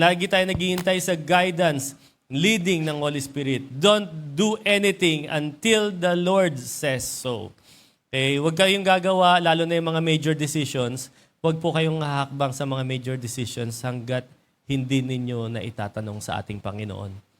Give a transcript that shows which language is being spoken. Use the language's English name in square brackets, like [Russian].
[Filipino] Lagi tayo naghihintay sa guidance, leading ng Holy Spirit. [English] Don't do anything until the Lord says so. [Filipino] Okay, huwag kayong gagawa, lalo na yung mga major decisions. Huwag po kayong hahakbang sa mga major decisions hanggat hindi ninyo na itatanong sa ating Panginoon.